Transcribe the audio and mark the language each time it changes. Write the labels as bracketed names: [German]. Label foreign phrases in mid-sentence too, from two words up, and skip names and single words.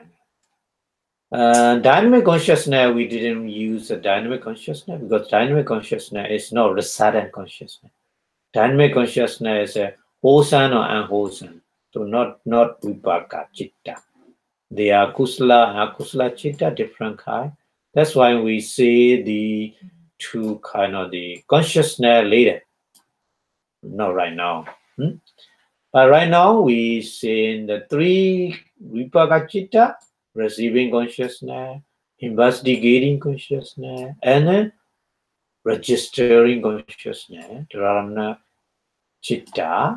[English] Dynamic consciousness, we didn't use the dynamic consciousness because dynamic consciousness is not resident consciousness. Dynamic consciousness is a wholesome or unwholesome, so not [Pali] vipaka chitta. [English] They are kusala and [Pali] akusala chitta, [English] different kind. That's why we see the 2 kind of the consciousness later, not right now. But right now we see in the 3 [Pali] vipaka chitta, [English] receiving consciousness, investigating consciousness, and registering consciousness, [Pali] Dharamana Chitta.